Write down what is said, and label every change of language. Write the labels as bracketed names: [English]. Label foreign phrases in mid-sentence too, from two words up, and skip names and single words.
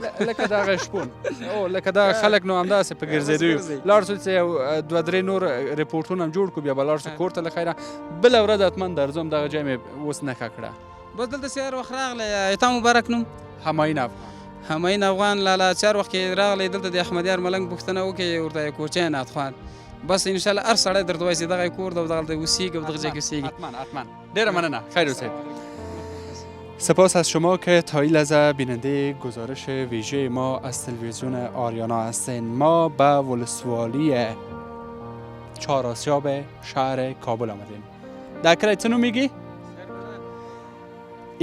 [Pashto] لکه دغه شپون او لکه دغه خلک نو همداسې په ګرځېدو یو لاړ شو چې یو دوه درې نور ریپورټونه هم جوړ کړو بیا به لاړ شو کور ته له خیره بله ورځ حتما درځم دغه ځای مې اوس نښه کړه بس دلته سیار وخت راغلی تا مبارک نوم همایون افغان همایون افغان لالا چار وخت کې راغلی دلته د احمد یار ملنګ پوښتنه وکړې ورته یې کوچی نعتخوان بس انشاءالله هر سړی درته وایي چې دغه یې کور ده او دغلته اوسېږي او دغه ځای کې اوسېږي حتما ډېره مننه خیر اوسئ [Persian] سپاس از شما که تا این لحظه بیننده گزارش ویژه ما از تلویزیون آریانا هستین ما به ولسوالی چهار آسیاب شهر کابل آمدیم در کلی چه نوع میگی؟